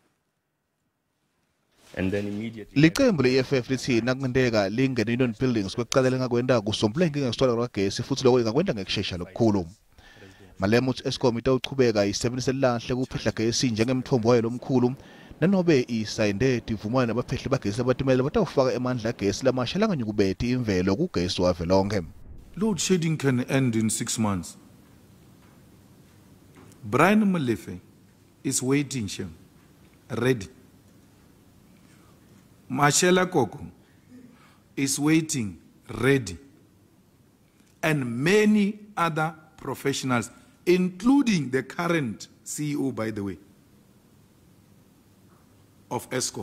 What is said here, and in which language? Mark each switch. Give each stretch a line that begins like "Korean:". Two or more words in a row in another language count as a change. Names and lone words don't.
Swati: Licembu le-EFF lithi nakungenteka lingene union buildings kwekucala lingakwenda kusombulula inkinga yesitolo kwagesi futhi lokho ingakwenda ngekushesha lokukhulu. Malema uthi Eskom itawuchubeka isebenzise lahle kuphehla gesi njengemthombo wayo lomkhulu nanobe isayinde tivumane nabaphehli bagesi abatimele batawufaka emandla gesi lamasha langanyukubeti imvelo kugesi wavelonke.
English: Load shedding can end in 6 months. Brian Molefe is waiting, ready. Mashela Koko is waiting, ready. And many other professionals, including the current CEO, by the way, of Eskom.